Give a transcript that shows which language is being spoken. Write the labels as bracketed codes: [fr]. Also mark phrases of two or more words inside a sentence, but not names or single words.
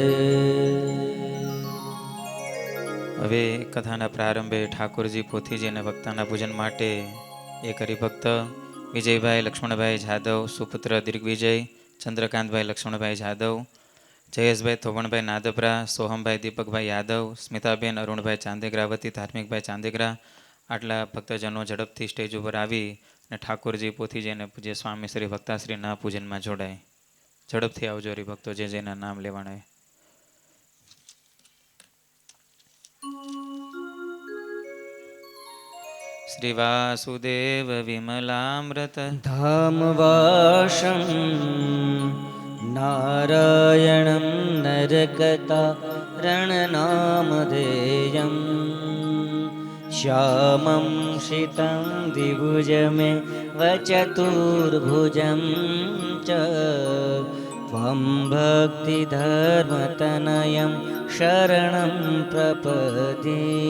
[gu] હવે કથાના પ્રારંભે ઠાકોરજી પોથીજી અને ભક્તાના પૂજન માટે એક હરિભક્ત વિજયભાઈ લક્ષ્મણભાઈ જાદવ સુપુત્ર દિગ્વિજય ચંદ્રકાંતભાઈ લક્ષ્મણભાઈ જાદવ જયેશભાઈ થોવણભાઈ નાદપરા, સોહમભાઈ દીપકભાઈ યાદવ, સ્મિતાબેન અરુણભાઈ ચાંદેગરા વતી ધાર્મિકભાઈ ચાંદેગરા, આટલા ભક્તજનો ઝડપથી સ્ટેજ ઉપર આવી અને ઠાકોરજી પોથીજી અને પૂજ્ય સ્વામી શ્રી ભક્તાશ્રીના પૂજનમાં જોડાય. ઝડપથી આવજો હરિભક્તો, જે જેના નામ લેવાના હોય. [sa] શ્રી વાસુદેવ વિમલામૃત धामवासं नारायणं नरकतारणनामधेयं श्यामं शितं द्विभुजमे वचतुर्भुजं च त्वं भक्तिधर्मतनयं शरणं प्रपदे